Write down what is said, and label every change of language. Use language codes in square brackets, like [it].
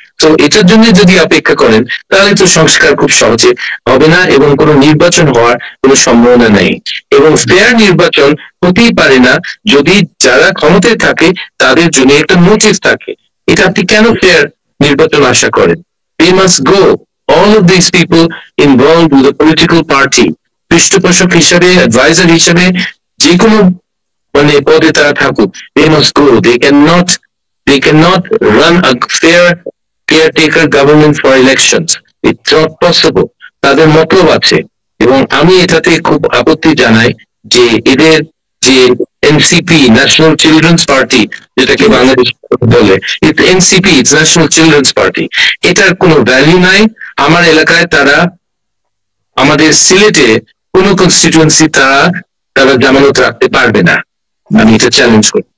[bn] তো এটার জন্য যদি অপেক্ষা করেন তাহলে তো সংস্কার খুব সহজে হবে না, এবং কোনো নির্বাচন হওয়ার কোনো সম্ভাবনা নেই। এবং ফেয়ার নির্বাচন হতেই পারে না যদি যারা ক্ষমতায় থাকে তাদের জন্য একটা মোটিভ থাকে। এটা আপনি কেন ফেয়ার নির্বাচন আশা করেন? [en] they must go, all of these people involved with the political party [bn] পৃষ্ঠপোষক হিসাবে, অ্যাডভাইজার হিসাবে, যে কোনো মানে পদে তারা থাকুক, [en] they must go. They cannot run a fair caretaker government for elections. It's not possible. [bn] তাদের মতলব আছে, এবং আমি এটাতে খুব আপত্তি জানাই যে এদের যে এনসিপি, ন্যাশনাল চিলড্রেন্স পার্টি, যেটাকে বাংলাদেশ বলে, এনসিপি, ন্যাশনাল চিলড্রেন্স পার্টি, এটার কোনো ভ্যালু নাই। আমার এলাকায় তারা, আমাদের সিলেটে কোন কনস্টিটুয়েন্সি তারা তারা জামানত রাখতে পারবে না, আমি এটা চ্যালেঞ্জ করি।